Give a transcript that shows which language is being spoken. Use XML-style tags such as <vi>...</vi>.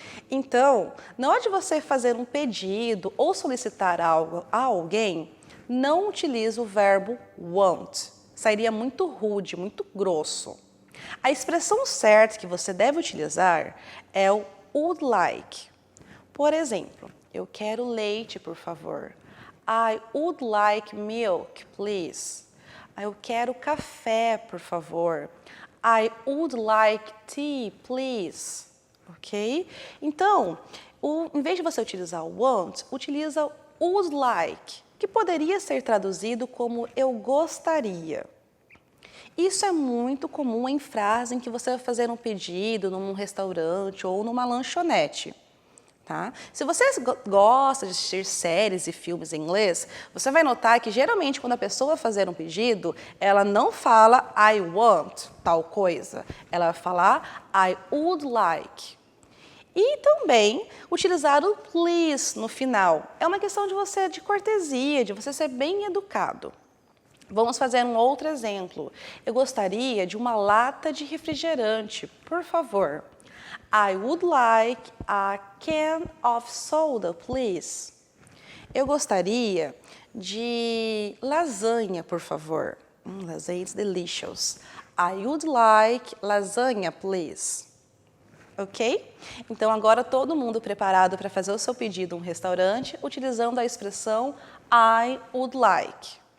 <pt>Então, na hora de você fazer um pedido ou solicitar algo a alguém, não utilize o verbo want. Sairia muito rude, muito grosso. A expressão certa que você deve utilizar é o would like. Por exemplo, eu quero leite, por favor.</pt> <en>I would like milk, please.</en> <pt>Eu quero café, por favor.</pt> <en>I would like tea, please.</en> <pt>Ok? Então, em vez de você utilizar o want, utiliza o would like, que poderia ser traduzido como eu gostaria. Isso é muito comum em frases em que você vai fazer um pedido num restaurante ou numa lanchonete. Tá? Se você gosta de assistir séries e filmes em inglês, você vai notar que geralmente quando a pessoa vai fazer um pedido, ela não fala I want tal coisa, ela vai falar</pt> <en>I would like.</en> <pt>E também utilizar o please no final. É uma questão de cortesia, de você ser bem educado. Vamos fazer um outro exemplo. Eu gostaria de uma lata de refrigerante, por favor.</pt> <en>I would like a can of soda, please.</en> <pt>Eu gostaria de lasanha, por favor.</pt> <en>Lasanha is delicious. I would like lasagna, please. Ok?</en> <pt>Então, agora todo mundo preparado para fazer o seu pedido em um restaurante, utilizando a expressão I would like.</pt>